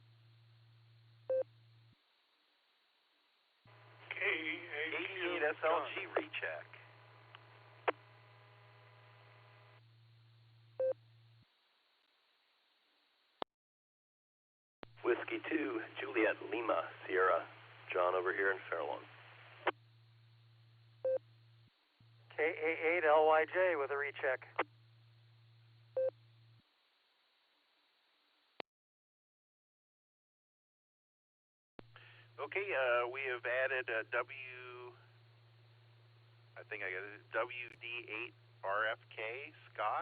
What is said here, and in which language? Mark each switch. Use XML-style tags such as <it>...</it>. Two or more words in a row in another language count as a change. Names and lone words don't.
<en>K88SLG recheck. Whiskey 2, Juliet Lima, Sierra. John over here in Fairlawn. KA8LYJ with a recheck. Okay, we have added WD8RFK, Scott.</en>